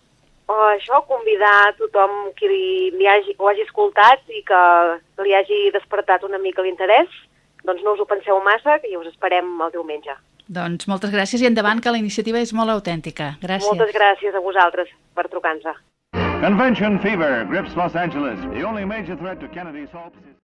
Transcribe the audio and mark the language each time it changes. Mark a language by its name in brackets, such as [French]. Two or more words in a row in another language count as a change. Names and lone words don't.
[Catalan] Això, convidar tothom qui ho hagi escoltat i que li hagi despertat una mica l'interès, doncs no us ho penseu massa, que us esperem el diumenge. Doncs moltes gràcies i endavant, que la iniciativa és molt autèntica. Gràcies. Moltes gràcies a vosaltres per trucar-nos. [English] Convention fever grips Los Angeles. The only major threat to Kennedy's hopes is...